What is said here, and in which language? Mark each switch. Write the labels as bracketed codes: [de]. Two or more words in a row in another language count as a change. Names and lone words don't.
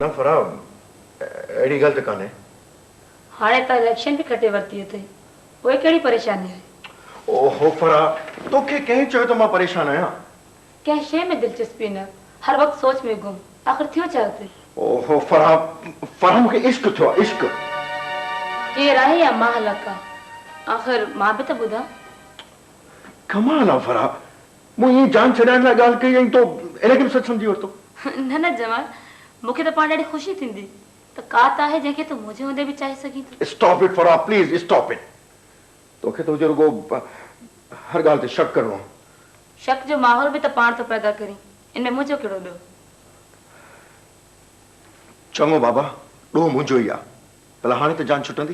[sd] ना फरा एड़ी गलत काने हाणे त इलेक्शन भी कटे वरती थई ओए केड़ी परेशानी है ओहो फरा तोखे कहीं चयो तो मां परेशान आया कंहिं शइ में दिलचस्पी न हर वक्त सोच में गुम आखिर थियो छा थी ओहो फरा फरा मूंखे इश्क थियो इश्क केर आहे या मां हलका आखिर मां भी त ॿुधा कमाल आहे फरा मूं ईअं जान छॾाइण लाइ ॻाल्हि कई ऐं तो इनखे बि सच सम्झी वरितो न न जमाल मूंखे त पाण ॾाढी ख़ुशी थींदी त का त आहे जंहिंखे तूं मुंहिंजे हूंदे बि चाहे सघीं थो [en] stop it Fara please stop it [sd] तोखे तो रुगो हर ॻाल्हि ते शक करिणो शक जो माहौल भी त पाण तो पैदा करी इनमें मुंहिंजो कहिड़ो ॾोह चङो बाबा ॾोह मुंहिंजो ई आहे भला हाणे त जान छुटंदी